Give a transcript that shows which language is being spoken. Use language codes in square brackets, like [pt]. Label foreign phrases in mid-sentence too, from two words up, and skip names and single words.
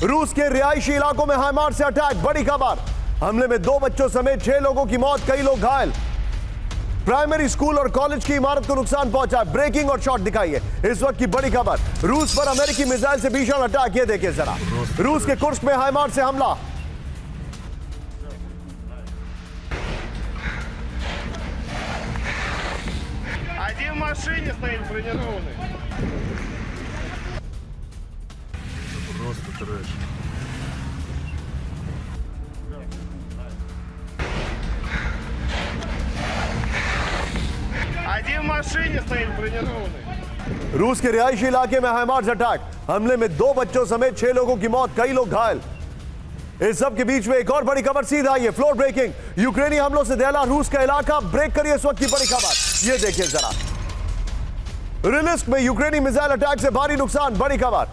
[hi] रूस के रिहायशी इलाकों में हाइमार्स से अटैक, बड़ी खबर। हमले में 2 बच्चों समेत 6 लोगों की मौत, कई लोग घायल। प्राइमरी स्कूल और कॉलेज की इमारत को नुकसान पहुंचा, ब्रेकिंग और शॉट दिखाइए इस वक्त की बड़ी खबर। रूस पर अमेरिकी मिसाइल से भीषण अटैक, ये देखिए जरा। रूस के कुर्स्क में हाइमार्स से हमला। [ru] Один в машине стоит бронированный. Просто трэш. Один в машине стоит бронированный. [hi] रूस के रिहायशी इलाके में हाइमार्स अटैक, हमले में 2 बच्चों समेत 6 लोगों की मौत, कई लोग घायल। इस सब के बीच में एक और बड़ी खबर सीधा आई है, [en] floor breaking. [hi] यूक्रेनी हमलों से दहला रूस का इलाका, ब्रेक करिए इस वक्त की बड़ी खबर, ये देखिए जरा। रिलिस्क में यूक्रेनी मिसाइल अटैक से भारी नुकसान, बड़ी खबर।